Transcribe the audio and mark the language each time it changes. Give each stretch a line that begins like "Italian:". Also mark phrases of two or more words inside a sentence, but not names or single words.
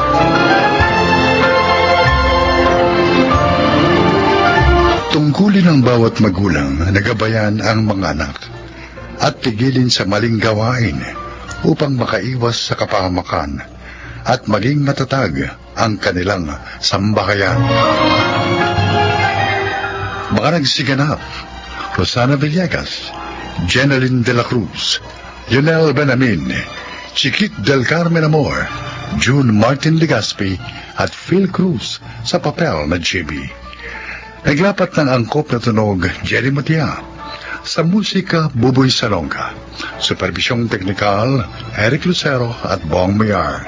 Filipino: Tungkulin ng bawat magulang na gabayan ang mga anak at pigilin sa maling gawain upang makaiwas sa kapahamakan at maging matatag ang kanilang sambahayan. Mga nagsiganap: Rosana Villegas, Jeneline de la Cruz, Lionel Benamin, Chiquit del Carmen Amor, June Martin Legaspi at Phil Cruz sa papel na Jimmy. Naglapat ng angkop na tunog, Jerry Matia. Sa musika, Buboy Salonga. Supervisyong teknikal, Eric Lucero at Bong Mayar.